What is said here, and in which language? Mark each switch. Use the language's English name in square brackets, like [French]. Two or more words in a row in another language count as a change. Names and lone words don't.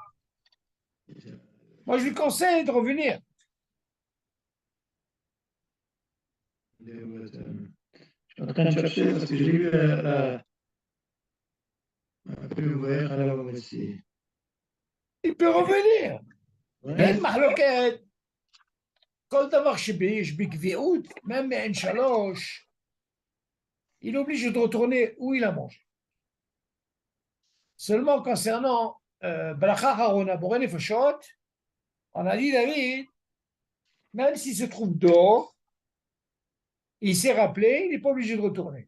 [French] Moi, je lui conseille de revenir. Je suis en train de chercher parce que j'ai lu un peu ouvert. Alors, on va essayer. Il peut revenir. Ouais. [Hebrew] אין מחלוקת. כל דבר שיש בקביעות, même מעין שלוש, [French] il est obligé de retourner où il a mangé. Seulement concernant [Hebrew] ברכה אחרונה בורא נפשות, [French] on a dit David, même s'il se trouve dehors, il s'est rappelé, il n'est pas obligé de retourner.